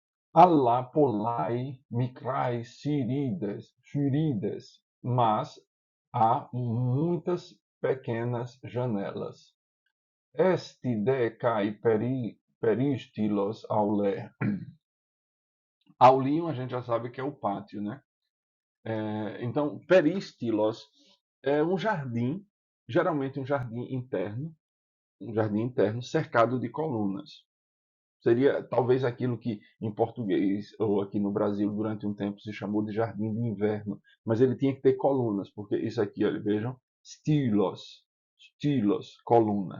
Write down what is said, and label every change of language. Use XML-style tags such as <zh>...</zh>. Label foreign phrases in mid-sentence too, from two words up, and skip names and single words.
<el>Αλαπολαι, μικραί, ξυρίδες,</el> <pt>mas há muitas pequenas janelas.</pt> <el>Εστε και περίστυλος αυλή.</el> <pt>Aulium a gente já sabe que é o pátio, né? Então, peristilos é um jardim, geralmente um jardim interno cercado de colunas. Seria talvez aquilo que em português ou aqui no Brasil durante um tempo se chamou de jardim de inverno, mas ele tinha que ter colunas, porque isso aqui, olha, vejam, stilos, coluna.</pt>